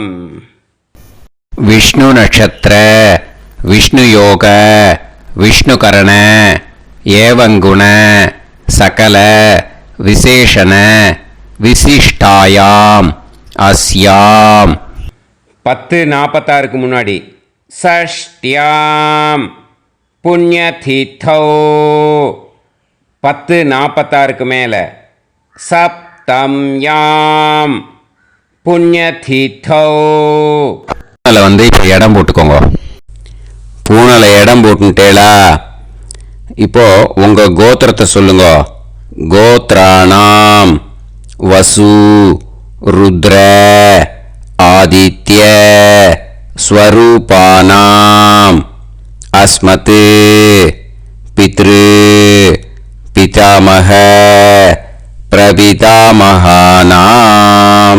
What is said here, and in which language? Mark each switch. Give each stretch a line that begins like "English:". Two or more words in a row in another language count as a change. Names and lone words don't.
Sanskrit: विष्णु नक्षत्र विष्णु योग विष्णुकरण एवं गुण सकल विशेषण विशिष्टायाम अस्याम 10:46 முன்னாடி षष्ट्याम पुण्यतिथौ
Tamil: 10:46 மேல
Sanskrit: सप्तम्याम पुण्यतिथौ
Tamil: வந்து இப்போ இடம் போட்டுக்கோங்க. பூனலை இடம் போட்டுட்டேளா? இப்போ உங்க கோத்திரத்தை சொல்லுங்க.
Sanskrit: गोत्राणाम् वसु रुद्र आदित्य स्वरूपाणाम् अस्मत् पितृ पितामह प्रपितामहानाम्.